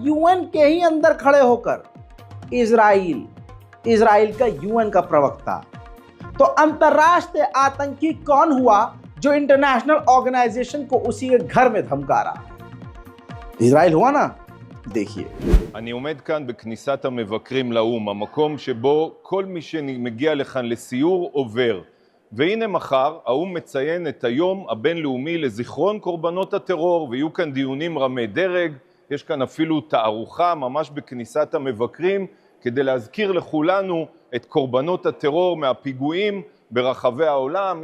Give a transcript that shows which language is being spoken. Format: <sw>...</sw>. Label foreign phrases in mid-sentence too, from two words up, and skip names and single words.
<hi>यूएन के ही अंदर खड़े होकर इजराइल का यूएन का प्रवक्ता। तो अंतर्राष्ट्रीय आतंकी कौन हुआ जो</hi> <en>international organization</en> <hi>को उसी के घर में धमका रहा है? इजराइल हुआ ना? देखिए,</hi> <he>אני עומד כאן בכניסת המבקרים לאום, המקום שבו כל מי שמגיע לכאן לסיור עובר. והנה מחר האום מציין את היום הבינלאומי לזיכרון קורבנות הטרור, ויהיו כאן דיונים רמי דרג, יש כאן אפילו תערוכה ממש בכניסת המבקרים, כדי להזכיר לכולנו את קורבנות הטרור מהפיגועים ברחבי העולם.</he>